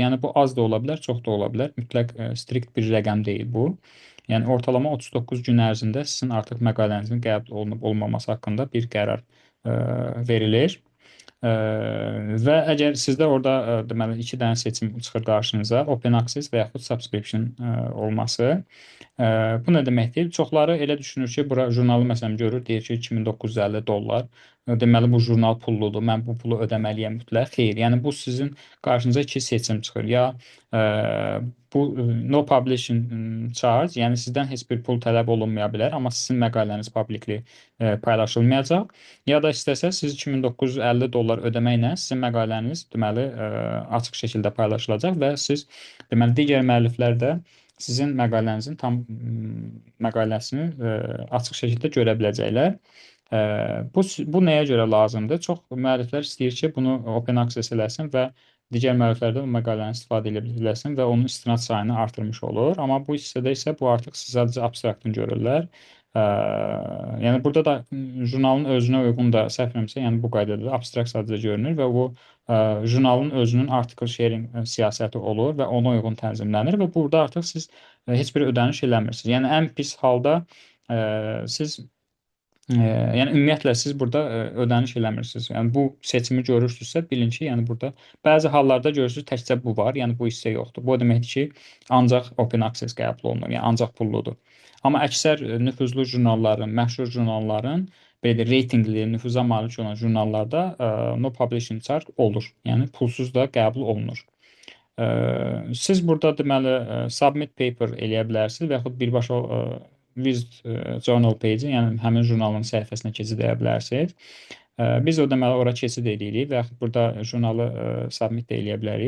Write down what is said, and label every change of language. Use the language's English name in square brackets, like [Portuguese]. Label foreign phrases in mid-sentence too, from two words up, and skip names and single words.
[Azerbaijani] Yəni bu az da ola bilər, çox da ola bilər. Mütləq strikt bir rəqəm deyil bu. Yəni ortalama 39 gün ərzində sizin artıq məqalənizin qəbul olunub olmaması haqqında bir qərar verilir. Və əgər sizdə orada deməli 2 dənə seçim çıxır qarşınıza, [English] open access [Azerbaijani] və yaxud subscription olması. Bu nə deməkdir? Çoxları elə düşünür ki, bura jurnalı məsələn görür, deyir ki, $2950. Deməli bu jurnal pulludur. Mən bu pulu ödəməliyəm mütləq. Xeyr, yəni bu sizin qarşınıza 2 seçim çıxır. Ya bu [English] no publishing charge, [Azerbaijani] yəni sizdən heç bir pul tələb olunmaya bilər, amma sizin məqaləniz publicly paylaşılmayacaq. Ya da istəsəz siz $2950 ödəməklə sizin məqaləniz deməli açıq şəkildə paylaşılacaq və siz deməli digər müəlliflər də sizin məqalənizin tam məqaləsini açıq şəkildə görə biləcəklər. Bu nəyə görə lazımdır? Çox müəlliflər istəyir ki, bunu [English] open access [Azerbaijani] eləsin və digər müəlliflər də bu məqaləni istifadə edə biləsin və onun istinad sayını artırmış olur. Amma bu hissədə isə bu artıq sadəcə abstraktını görürlər. Yəni burada da jurnalın özünə uyğun da səhv etmirəmsə, yəni bu qaydada da abstrakt sadəcə görünür və bu jurnalın özünün [English] article sharing [Azerbaijani] siyasəti olur və ona uyğun tənzimlənir və burada artıq siz heç bir ödəniş eləmirsiniz. Yəni ən pis halda siz Yəni ümumiyyətlə siz burada ödəniş eləmirsiniz. Yəni bu seçimi görürsünüzsə, bilin ki, yəni burada bəzi hallarda görürsüz təkcə bu var, yəni bu hissə yoxdur. Bu o deməkdir ki, ancaq [English] open access [Azerbaijani] qəbul olunur, yəni ancaq pulludur. Amma əksər nüfuzlu jurnalların, məşhur jurnalların belə reytinqli, nüfuza malik olan jurnallarda [English] no publishing charge [Azerbaijani] olur. Yəni pulsuz da qəbul olunur. Siz burada deməli [English] submit paper [Azerbaijani] eləyə bilərsiniz və yaxud birbaşa [English] visit journal page, [Azerbaijani] yəni həmin jurnalın səhifəsinə keçid edə bilərsiniz. Biz o deməli ora keçid edirik və yaxud burada jurnalı submit də eləyə bilərik.